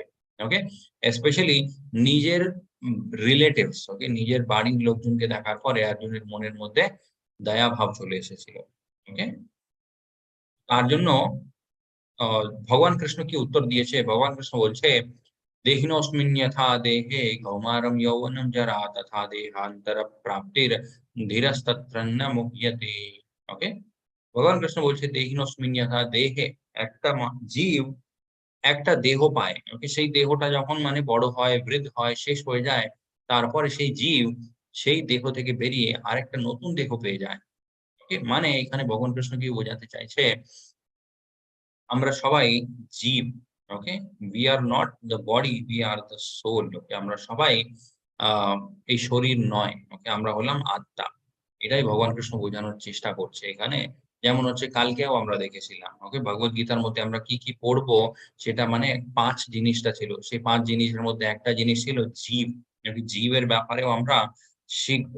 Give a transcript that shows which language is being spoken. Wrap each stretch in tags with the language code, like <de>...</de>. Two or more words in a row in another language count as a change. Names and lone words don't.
<bn>ওকে, স্পেশালি নিজের রিলেটিভস, ওকে, নিজের বাড়ির লোকজনকে দেখার পরে অর্জুনের মনের মধ্যে দয়া ভাব চলে এসেছিল। ওকে, তার জন্য ভগবান কৃষ্ণ কি উত্তর দিয়েছে? ভগবান কৃষ্ণ বলছে</bn> <sa>देहिनोऽस्मिन् यथा देहे कौमारं यौवनं जरा तथा देहान्तर प्राप्तिर धीरस्तत्र न मुह्यते।</sa> <bn>ওকে, ভগবান কৃষ্ণ বলছে</bn> <sa>देहिनोऽस्मिन् यथा देहे,</sa> <bn>একটা জীব একটা দেহ পায়। ওকে, সেই দেহটা যখন মানে বড় হয়, বৃদ্ধ হয়, শেষ হয়ে যায়, তারপরে সেই জীব সেই দেহ থেকে বেরিয়ে আরেকটা নতুন দেহ পেয়ে যায়। ওকে, মানে এখানে ভগবান কৃষ্ণ কি বোঝাতে চাইছে? আমরা সবাই জীব। ওকে,</bn> <en>we are not the body, we are the soul.</en> <bn>ওকে, আমরা সবাই এই শরীর নয়। ওকে, আমরা হলাম আত্মা। এটাই ভগবান কৃষ্ণ বোঝানোর চেষ্টা করছে এখানে। যেমন হচ্ছে কালকেও আমরা দেখেছিলাম, ওকে, ভগবত গীতার মধ্যে আমরা কি কি পড়বো সেটা মানে 5 জিনিসটা ছিল। সেই 5 জিনিসের মধ্যে একটা জিনিস ছিল জীব। ওকে, জীবের ব্যাপারেও আমরা শিখবো।</bn>